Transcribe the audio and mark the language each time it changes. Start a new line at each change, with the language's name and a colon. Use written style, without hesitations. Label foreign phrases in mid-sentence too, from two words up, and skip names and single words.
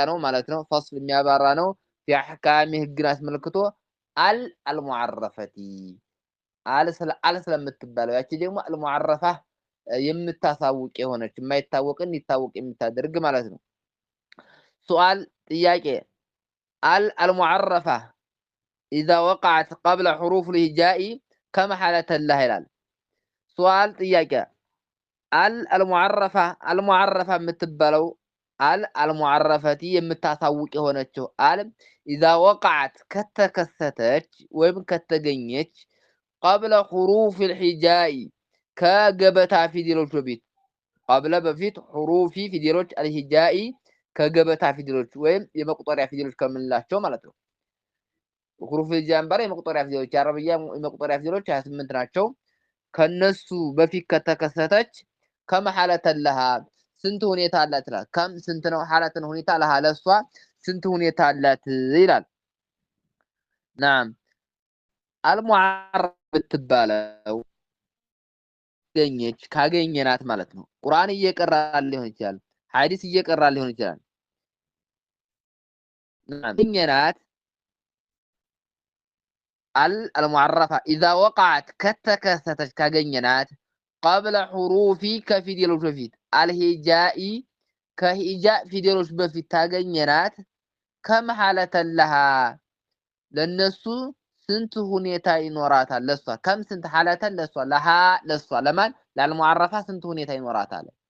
Amharic: ነው ማለት ነው። ፈስል የሚያባራ ነው። የአህካሚ ህግን አስመልክቶ አልሙዓረፈቲ አል ስለምትባለው ያቺ ደግሞ አልሙዓረፋ የምታሳውቅ የሆነች የማይታወቅን ይታወቅ የምታደርግ ማለት ነው። ሱአል ጥያቄ
Arabic: المعرفة إذا وقعت قبل حروف الهجاء كم حالة لها
Amharic: ይላል። ሱአል ጥያቄ المعرفة የምትባለው المعرفتي የምታሳውቅ የሆነችው
Arabic: إذا وقعت
Amharic: ከተከሰተች ወይም ከተገኘች
Arabic: قبل حروف الهجاء
Amharic: ከገበታ ፊደሎች በፊት قبل በፊት حروف ፊደሎች الهجاء ከገበታ ፊደሎች ወይም የመቁጠሪያ ፊደሎች ከምንላቸው ማለት ነው።
Arabic: حروف الهجاء
Amharic: ባለ የመቁጠሪያ ፊደሎች የአረብያ የመቁጠሪያ ፊደሎች 28 ናቸው። ከነሱ በፊት ከተከሰተች
Arabic: كم حالة لها
Amharic: ስንት ሁኔታ አላት ይላል። ከም ስንት ነው ሐለተን ሁኔታ ለሃ ለሷ ስንት ሁኔታ አላት ይላል።
Arabic: نعم المعرف
Amharic: ብትባለው ካገኘናት ማለት ነው። ቁርአን እየቀራል ሊሆን ይችላል፣ ሐዲስ እየቀራል ሊሆን ይችላል። ካገኘናት
Arabic: المعرفة إذا وقعت
Amharic: ከተከሰተች ካገኘናት
Arabic: قبل حروف
Amharic: ከፊደሎች በፊት الهجاء ከሂጃእ ፊደሎች በፊት ታገኘናት
Arabic: كم حالة لها
Amharic: ለነሱ ስንት ሁኔታ ይኖራታል ለሷ ከም ስንት ሐለተን ለሷ ለሷ ለማን ለአልሙዓረፋ ስንት ሁኔታ ይኖራታል?